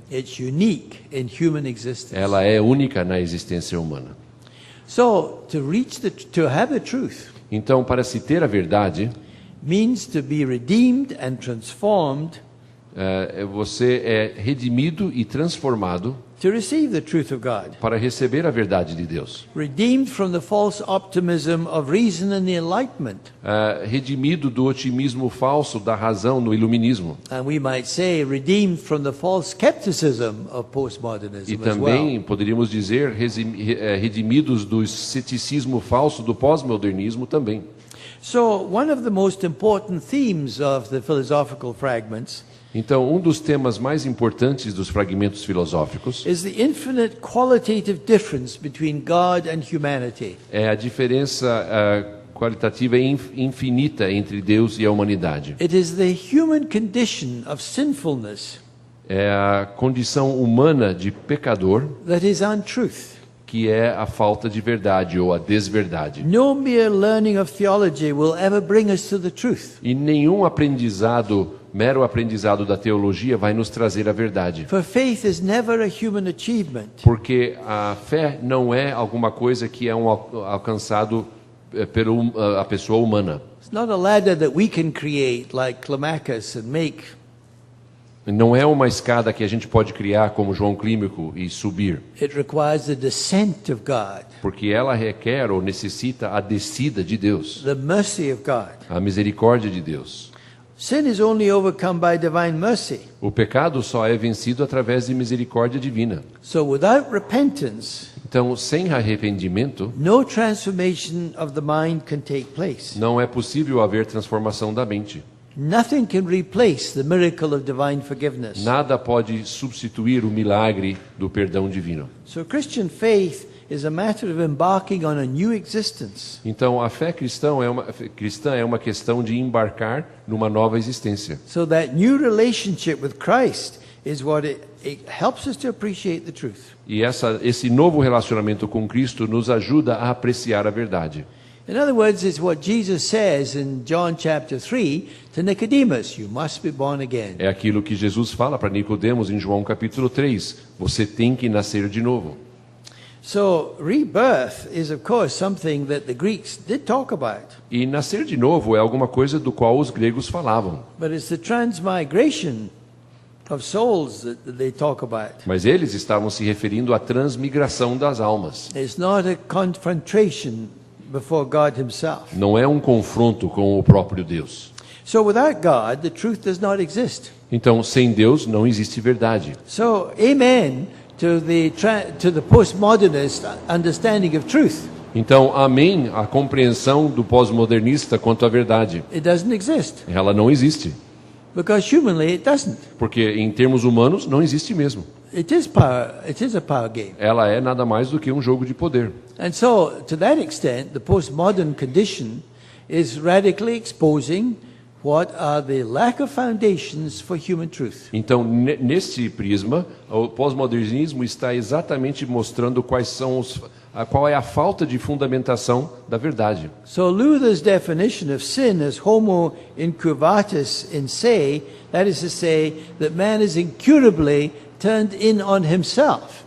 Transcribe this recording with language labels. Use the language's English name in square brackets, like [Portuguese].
[English] It's unique in human existence. [Portuguese] Ela é única na existência humana. [English] So, to have the truth [Portuguese] Então, para se ter a verdade, [English] means to be redeemed and transformed [Portuguese] você é redimido e transformado [English] to receive the truth of God. [Portuguese] para receber a verdade de Deus. [English] Redeemed from the false optimism of reason and the enlightenment. [Portuguese] Redimido do otimismo falso da razão no iluminismo. [English] And we might say redeemed from the false skepticism of postmodernism [Portuguese] E [English] as [Portuguese] também [English] well. [Portuguese] poderíamos dizer redimidos do ceticismo falso do pós-modernismo também. [English] So, one of the most important themes of the philosophical fragments [Portuguese] Então, um dos temas mais importantes dos fragmentos filosóficos [English] is the infinite qualitative difference between God and humanity. [Portuguese] é a diferença qualitativa e infinita entre Deus e a humanidade. [English] It is the human condition of sinfulness [Portuguese] É a condição humana de pecador, [English] that is untruth. [Portuguese] que é a falta de verdade ou a desverdade. [English] No mere learning of theology will ever bring us to the truth. [Portuguese] E nenhum mero aprendizado da teologia vai nos trazer a verdade. [English] For faith is never a human achievement. [Portuguese] Porque a fé não é alguma coisa que é alcançado pela a pessoa humana. [English] It's It's not a ladder that we can create like Climacus and make. [Portuguese] Não é uma escada que a gente pode criar como João Clímaco e subir, [English] It requires the descent of God, [Portuguese] porque ela requer ou necessita a descida de Deus, [English] the mercy of God. [Portuguese] a misericórdia de Deus. [English] Sin is only overcome by divine mercy. [Portuguese] O pecado só é vencido através de misericórdia divina. [English] So without repentance, [Portuguese] Então, sem arrependimento, [English] no transformation of the mind can take place. [Portuguese] não é possível haver transformação da mente. [English] Nothing can replace the miracle of divine forgiveness. [Portuguese] Nada pode substituir o milagre do perdão divino. [English] So Christian faith is a matter of embarking on a new existence. [Portuguese] Então, a fé cristã é uma questão de embarcar numa nova existência. [English] So that new relationship with Christ is what it helps us to appreciate the truth. [Portuguese] E esse novo relacionamento com Cristo nos ajuda a apreciar a verdade. [English] In other words, it's what Jesus says in John chapter 3 to Nicodemus, you must be born again. [Portuguese] É aquilo que Jesus fala para Nicodemos em João capítulo 3. Você tem que nascer de novo. [English] So rebirth is of course something that the Greeks did talk about. [Portuguese] E nascer de novo é alguma coisa do qual os gregos falavam. [English] But it's the transmigration of souls that they talk about. [Portuguese] Mas eles estavam se referindo à transmigração das almas. [English] It's not a confrontation before God himself. [Portuguese] Não é um confronto com o próprio Deus. [English] So without God, the truth does not exist. [Portuguese] Então, sem Deus não existe verdade. [English] So amen to the postmodernist understanding of truth. [Portuguese] Então, amém à compreensão do pós-modernista quanto à verdade. [English] It doesn't exist [Portuguese] Ela não existe, [English] because humanly it doesn't. [Portuguese] porque em termos humanos não existe mesmo. [English] It is power. It is a power game. [Portuguese] Ela é nada mais do que um jogo de poder. [English] And so, to that extent, the postmodern condition is radically exposing what are the lack of foundations for human truth. [Portuguese] Então, nesse prisma, o pós-modernismo está exatamente mostrando qual é a falta de fundamentação da verdade. [English] So Luther's definition of sin as [Latin] homo incurvatus in se, [English] that is to say, that man is incurably turned in on himself.